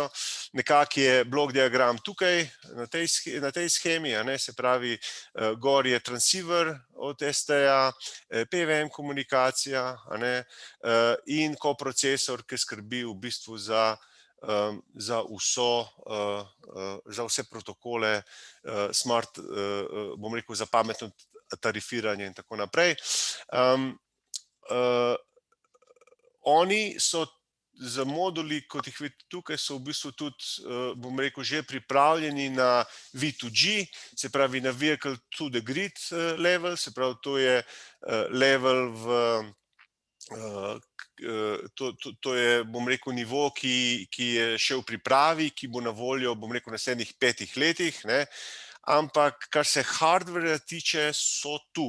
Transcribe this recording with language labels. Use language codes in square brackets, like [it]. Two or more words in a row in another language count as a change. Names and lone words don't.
[sl] Nekako je blok diagram tukaj, na tej shemi, se pravi, gor je transceiver od ST-ja, PWM komunikacija in koprocesor, ki skrbi v bistvu za vse protokole, smart, bom rekel, za pametno tarifiranje in tako naprej. Oni so z moduli, kot jih vidite tukaj, so v bistvu tudi, bom rekel, že pripravljeni na V2G, se pravi na [en] vehicle to the grid level, [sl] se pravi, to je level to je, bom rekel, nivo, ki je še v pripravi, ki bo na voljo, bom rekel, naslednjih 5 letih, ampak kar se hardwarja tiče, so tu.